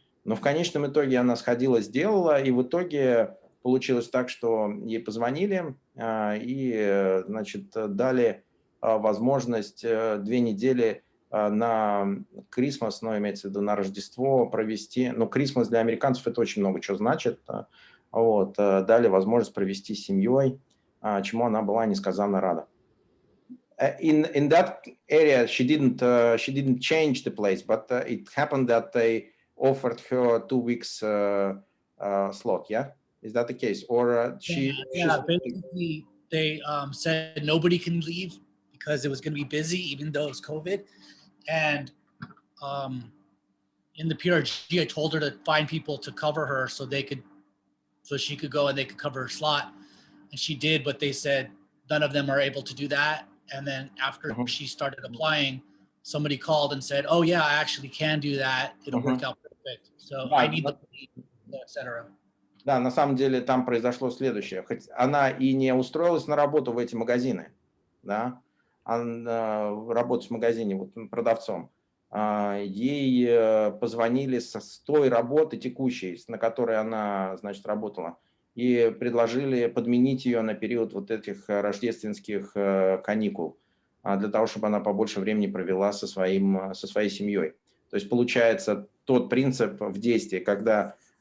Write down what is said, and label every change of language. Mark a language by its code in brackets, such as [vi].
[ru] Но в конечном итоге она сходила, сделала, и в итоге получилось так, что ей позвонили и, значит, дали возможность 2 недели на Крисмас, имеется в виду на Рождество, провести. Крисмас для американцев это очень много чего значит. Вот, дали возможность провести с семьей, чему она была несказанно рада. [en] In that area, she didn't change the place, but it happened that they offered her 2 weeks slot. Yeah, is that the case? Or basically they said nobody can leave because it was going to be busy, even though it's COVID. And in the PRG, I told her to find people to cover her so she could go and they could cover her slot. And she did, but they said none of them are able to do that. And then after she started applying, somebody called and said, oh yeah, I actually can do that. It'll work out perfect. So I need the etc. [ru] Да, на самом деле там произошло следующее. Хоть она и не устроилась на работу в эти магазины, да, работать в магазине продавцом, ей позвонили с той работы текущей, на которой она, значит, работала, и предложили подменить ее на период вот этих рождественских каникул, для того, чтобы она побольше времени провела со своей семьей. То есть получается тот принцип в действии, когда